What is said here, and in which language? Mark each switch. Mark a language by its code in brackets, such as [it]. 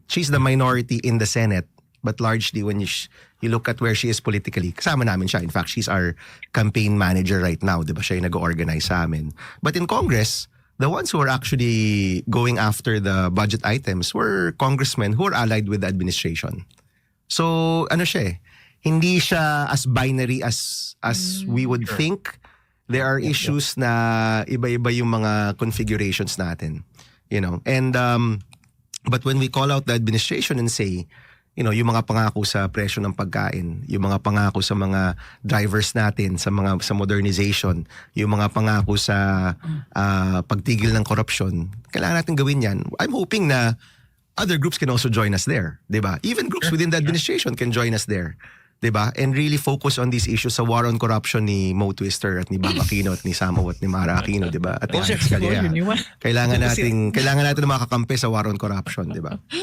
[en] She's the minority in the Senate, but largely when you look at where she is politically, [tl] kasama namin siya. [en] In fact, she's our campaign manager right now, diba? [tl] Siya yung nag-organize sa amin. [en] But in Congress, the ones who are actually going after the budget items were congressmen who are allied with the administration. So, [tl] hindi siya [en] as binary as we would think. There are issues [tl] na iba-iba yung mga configurations natin, [en] And but when we call out the administration and say, [tl] yung mga pangako sa presyo ng pagkain, yung mga pangako sa mga drivers natin, sa modernization, yung mga pangako sa pagtigil ng korupsyon, kailangan natin gawin yan. [en] I'm hoping na other groups can also join us there, 'di ba? Even groups within the administration can join us there. Diba? And really focus on these issues sa war on corruption ni Mo Twister at ni Bob Aquino at ni Samo at ni Mara Aquino, diba? At ni Alex Calleja. [tl] Kailangan natin na makakampi sa war on corruption, diba?